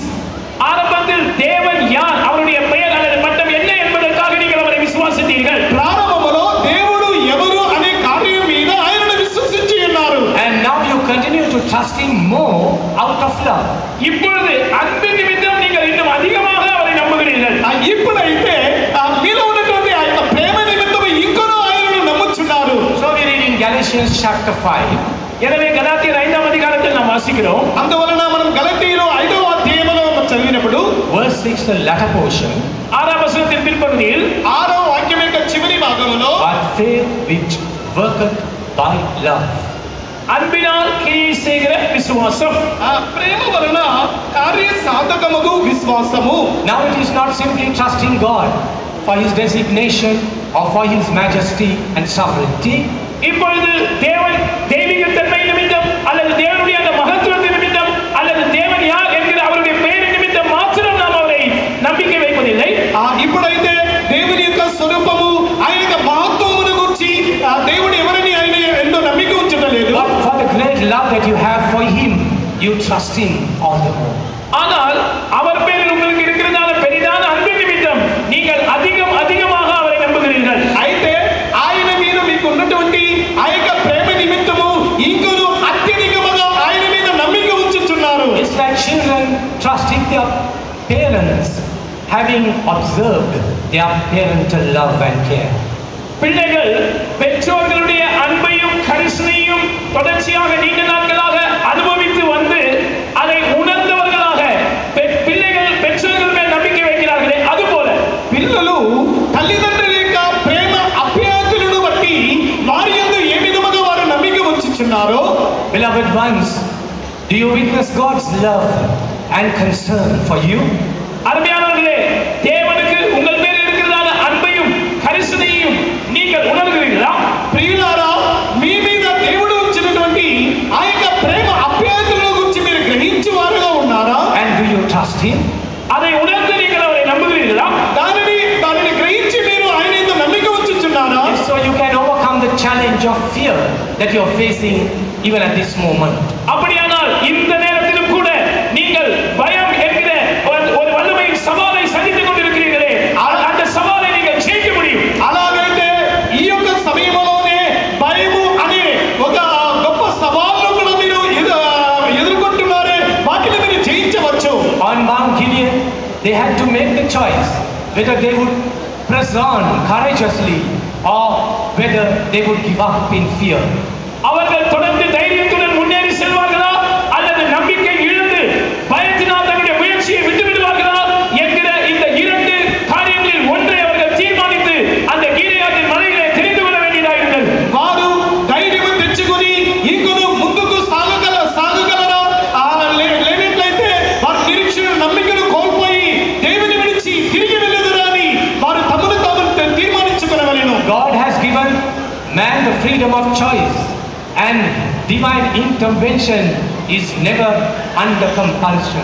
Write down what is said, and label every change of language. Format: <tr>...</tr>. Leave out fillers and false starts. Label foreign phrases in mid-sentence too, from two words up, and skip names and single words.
<ta>ஆரம்பத்தில் தேவன் யார், அவருடைய பெயர் அல்லது பட்டம் என்ன என்பதற்காக நீங்கள் அவரை விசுவாசித்தீர்கள்.</ta> <te>ప్రారంభములో దేవుడు ఎవరు అనే కార్యం మీద ఆయనను విశ్వసించి ఉన్నారు.</te> <en>and now you continue to trust him more out of love.</en> <ta>இப்பொழுது அன்பின் நிமித்தம் நீங்கள் இன்னும் அதிகமாக அவரை நம்புகிறீர்கள்.</ta> <te>ఇప్పుడైతే మీలో ఉన్నటువంటి ఆ యొక్క ప్రేమ నిమిత్తం ఇంకొన ఆయనను నమ్ముచున్నారు.</te> <en>So we read in Galatians chapter 5,</en> <ta>எனவே கலாத்தியர் 5ஆம் அதிகாரத்தில் நாம் வாசிக்கிறோம்.</ta> <te>అందువలన మనం గలతీయులు 5వ అధ్యాయములో చదివినప్పుడు</te> <en>verse 6, the latter portion,</en> <ta>ஆறாம் வசனத்தின் பிற்பகுதியில்</ta> <te>ఆరో వాక్యం యొక్క చివరి భాగంలో</te> <en>but faith which worketh by love.</en> <ta>அன்பினால் கிரியை செய்கிற விசுவாசம்.</ta> <te>ఆ ప్రేమ వలన కార్య సాధకముగు విశ్వాసము.</te> <en>Now it is not simply trusting God for his designation or for his majesty and sovereignty.</en> <ta>இப்பொழுது தேவன் தெய்வீக தன்மை நிமித்தம் அல்லது தேவனுடைய அந்த மகத்துவத்தின் நிமித்தம் அல்லது தேவன் யார் என்கிற அவருடைய பெயரின் நிமித்தம் மாத்திரம் நாம் அவரை நம்பிக்கை வைப்பதில்லை.</ta> <te>ఇప్పుడైతే దేవుని యొక్క స్వరూపము ఆయన యొక్క మహత్వమును గురించి దేవుడు ఎవరిని ఆయన ఎంతో నమ్మిక ఉంచడం లేదు.</te> <en>But for the great love that you have for him, you trust him all the more.</en> <ta>ஆனால் அவர் பேரில் உங்களுக்கு இருக்கிறதான பெரிதான அன்பு நிமித்தம் நீங்கள் அதிகமாக அவரை நம்புகிறீர்கள்.</ta> <te>అయితే ఆయన మీద మీకు ఉన్నటువంటి ఆ యొక్క ప్రేమ నిమిత్తము ఇంకొను అత్యధికముగా ఆయన మీద నమ్మిక ఉంచుతున్నారు.</te> <en>It's like children trusting their parents, having observed their parental love and care.</en> <ta>பிள்ளைகள் பெற்றோர்களுடைய அன்பையும் கரிசனையும் தொடர்ச்சியாக நீண்ட நாட்களாக அனுபவித்து வந்து அதை உணர்ந்தவர்களாக பிள்ளைகள் பெற்றோர்கள் மேல் நம்பிக்கை வைக்கிறார்களே அதுபோல</ta> <te>పిల్లలు తల్లిదండ్రుల యొక్క ప్రేమ అభ్యాసులను బట్టి వారి యందు ఏ విధముగా వారు నమ్మిక ఉంచుచున్నారో.</te> <en>Beloved ones, do you witness God's love and concern for you?</en> <ta>அருமையானவர்களே, தேவனுக்கு உங்கள் மேல் இருக்கிறதான அன்பையும் கரிசனையும் நீங்கள் உணர்கிறீர்களா?</ta> <te>ప్రియులారా, మీ మీద దేవుడు ఉంచినటువంటి ఆ యొక్క ప్రేమ అభ్యాసుల గురించి మీరు గ్రహించేవారుగా ఉన్నారా?</te> <en>And do you trust him?</en> <ta>அதை உணர்ந்து நீங்கள் அவரை நம்புகிறீர்களா?</ta> <te>దానిని గ్రహించి మీరు ఆయన యందు నమ్మిక ఉంచుచున్నారా?</te> <en>If so, you can overcome the challenge of fear that you are facing even at this moment.</en> <ta>அப்படியானால் இந்த நேரத்திலும் கூட நீங்கள் பயம் என்கிற ஒரு வல்லமையின் சவாலை சந்தித்துக் கொண்டிருக்கிறீர்களே, அந்த சவாலை நீங்கள் ஜெயிக்க முடியும்.</ta> <te>అలాగైతే ఈ యొక్క సమయంలోనే భయము అనే ఒక గొప్ప సవాలును కూడా మీరు ఎదుర్కొంటున్నారే, వాటిని మీరు జయించవచ్చు.</te> <en>On Mount Gilead, they had to make the choice whether they would press on courageously or whether they would give up in fear.</en> <ta>அவர்கள் தொடர்ந்து தைரியத்துடன் முன்னேறி செல்வார்களா அல்லது நம்பிக்கை இழந்து பயத்தினால் தங்களுடைய முயற்சியை விட்டுவிடுவார்களா என்கிற இந்த இரண்டு காரியங்களில் ஒன்றை அவர்கள் தீர்மானித்து அந்த கீலேயாத்தின் மலையிலே தெரிந்து கொள்ள வேண்டியதாயிருந்தது.</ta> <te>వారు ధైర్యం తెచ్చుకొని ఇంకొను ముందుకు సాగగలరా లేనట్లయితే వారు నిరీక్షణ నమ్మికను కోల్పోయి దేవుని విడిచి తిరిగి వెళ్ళదురా అని వారు తమను తాము తీర్మానించుకొనవలెను.</te> <en>God has given man the freedom of choice, and divine intervention is never under compulsion.</en>